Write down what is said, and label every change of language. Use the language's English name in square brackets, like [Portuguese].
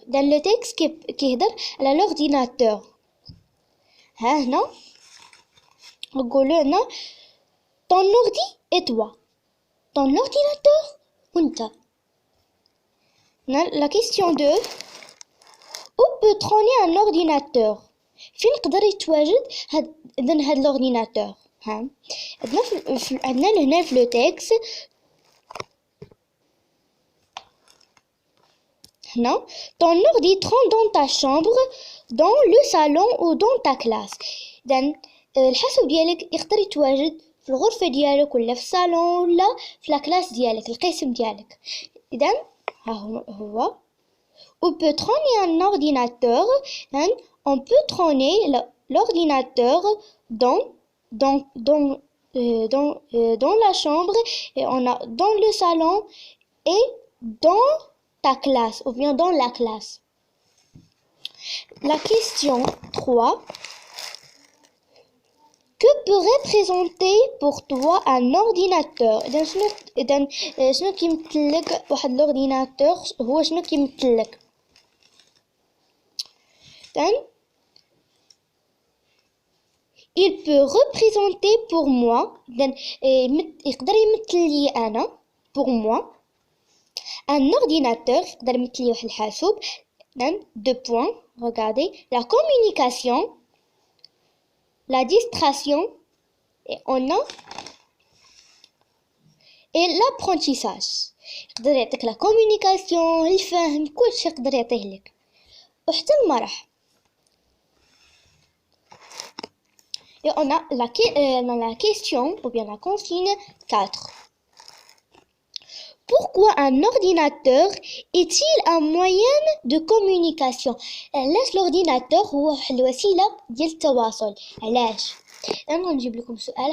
[French] Dans le texte qui [Arabic] يهضر على [French] l'ordinateur. [Arabic] ها هنا نقولوا هنا [French] ton ordi et toi. Ton ordinateur [Arabic] وانت. [French] La question 2. Où peut trôner un ordinateur? [Arabic] فين يقدر يتواجد هذا l'ordinateur. ها عندنا هنا في لو تيكست هنا [French] ton ordi trône dans ta chambre, dans le salon ou dans ta classe. [Arabic] إذن الحاسوب ديالك يقدر يتواجد في الغرفة ديالك ولا في الصالون ولا في لاكلاس ديالك القسم ديالك. إذن ها هو [French] on peut trôner un ordinateur. On peut trôner l'ordinateur dans la chambre, et on a dans le salon et dans ta classe ou bien dans la classe. La question 3. Que peut représenter pour toi un ordinateur? [Arabic] إذا شنو كيمثلك واحد l'ordinateur هو شنو كيمثلك. [French] Il peut représenter pour moi, [Arabic] يقدر يمثل لي أنا [French] pour moi un ordinateur [Arabic] يقدر يمثل لي واحد الحاسوب. [French] Deux points, regardez, la communication, la distraction et l'apprentissage. [Arabic] يقدر يعطيك la communication, الفهم، كلشي يقدر يعطيه لك وحتى المرح. [French] Et on a la question ou bien la consigne 4. Pourquoi un ordinateur est-il un moyen de communication? [Arabic] علاش l'ordinateur هو الوسيلة ديال التواصل؟ علاش؟ أنا نجيب لكم سؤال.